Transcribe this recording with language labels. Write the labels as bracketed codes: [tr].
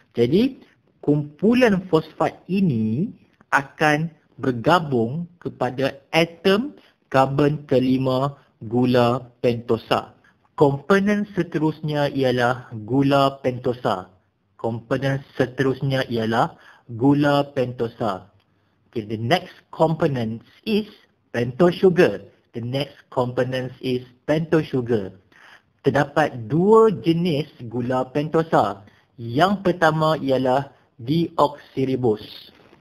[ms] Jadi, kumpulan fosfat ini akan bergabung kepada atom karbon kelima gula pentosa. Komponen seterusnya ialah gula pentosa. Komponen seterusnya ialah gula pentosa. [en] Okay, the next component is pentose sugar. The next component is pentose sugar. [ms] Terdapat 2 jenis gula pentosa. Yang pertama ialah deoxyribose.